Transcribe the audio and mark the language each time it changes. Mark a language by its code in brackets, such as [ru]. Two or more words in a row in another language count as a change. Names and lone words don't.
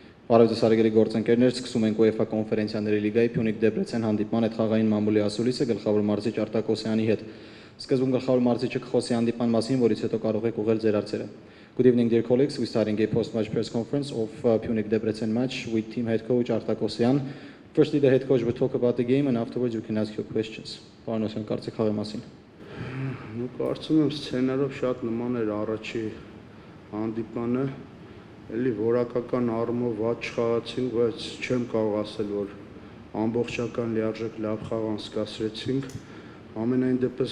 [hy] Բարև ձեզ հարգելի գործընկերներ, սկսում ենք UEFA կոնֆերենցիաների լիգայի Փյունիկ Դեբրեցեն հանդիպման հետ խաղային մամուլի ասուլիսը գլխավոր մարզիչ Արտակ Օսյանի հետ։ Սկզբում գլխավոր մարզիչը կխոսի հանդիպման մասին, որից հետո կարող եք ուղղել ձեր հարցերը։ [en] Good evening, dear colleagues. We're starting a post-match press conference of Punic Debrecen match with team head coach Artak Osyan. Firstly, the head coach will talk about the game and afterwards you can ask your questions. [hy] Պարոն Օսյան, կարծիք խաղի մասին։ Կարծում եմ սցենարով շատ նման էր առաջի հանդիպանը, էլի որակական առումով ված չխաղացինք, բայց չեմ կարող ասել, որ ամբողջական լիարժեք լավ խաղ անցկացրեցինք։ Ամենայն դեպս